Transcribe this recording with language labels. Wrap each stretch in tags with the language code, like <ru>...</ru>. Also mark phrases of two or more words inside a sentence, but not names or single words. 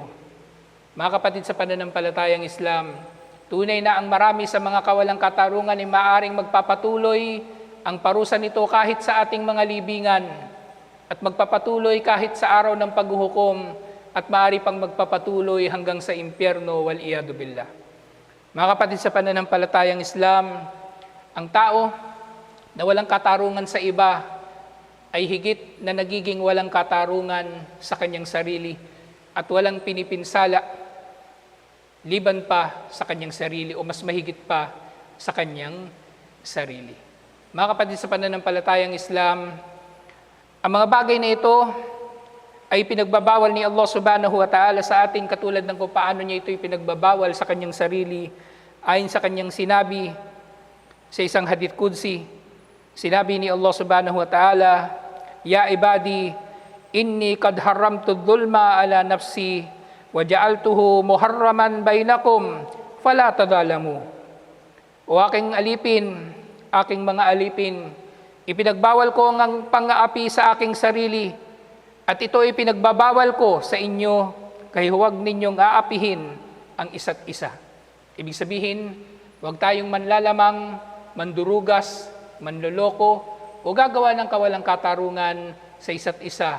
<tl>Mga kapatid sa pananampalatayang Islam, tunay na ang marami sa mga kawalang katarungan ay maaring magpapatuloy ang parusa nito kahit sa ating mga libingan at magpapatuloy kahit sa araw ng paghuhukom at maaari pang magpapatuloy hanggang sa impyerno</tl> <ar>والعياذ بالله.</ar> <tl>Mga kapatid sa pananampalatayang Islam, ang tao na walang katarungan sa iba ay higit na nagiging walang katarungan sa kanyang sarili at walang pinipinsala liban pa sa kanyang sarili o mas mahigit pa sa kanyang sarili. Mga kapatid sa pananampalatayang Islam, ang mga bagay na ito ay pinagbabawal ni Allah</tl> <ar>سبحانه وتعالى</ar> <tl>sa atin katulad ng kung paano niya ito pinagbabawal sa kanyang sarili ayon sa kanyang sinabi sa isang</tl> <ar>حديث قدسي.</ar> <tl>Sinabi ni</tl> <ar>Allah سبحانه وتعالى يا عبادي إني قد حرمت الظلم على نفسي وجعلته محرما بينكم فلا تظالموا."</ar> <tl>O aking alipin, aking mga alipin, ipinagbawal ko ang pang-aapi sa aking sarili at ito ay pinagbabawal ko sa inyo, kaya huwag ninyong aapihin ang isa't isa. Ibig sabihin, huwag tayong manlalamang, mandurugas, manloloko o gagawa ng kawalang katarungan sa isa't isa.</tl>